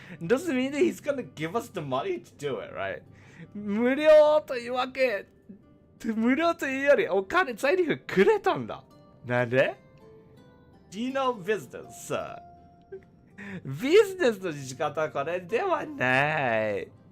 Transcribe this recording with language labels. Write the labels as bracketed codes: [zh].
[en] It doesn't mean that he's gonna give us the money to do it, right? [ja] 無料というわけ。無料というよりお金材料費くれたんだ。なんで [en] Do you know business, sir? [ja] ビジネスの仕方はこれではない。